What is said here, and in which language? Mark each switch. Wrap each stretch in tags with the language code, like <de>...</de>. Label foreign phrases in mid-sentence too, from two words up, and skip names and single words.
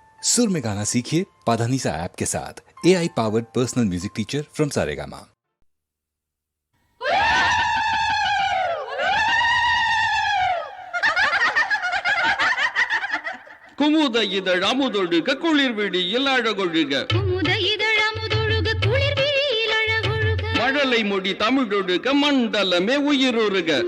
<hi>सुर में गाना सीखिए पाधानीसा ऐप के साथ।</hi> <en>AI powered personal music teacher from Saregama.</en> <ta>குமுத இதழ் அமுதொழுக குளிர் விழியில் அழகொழுக மழலை மொழி தமிழொழுக மண்டலமே உயிருருக</ta>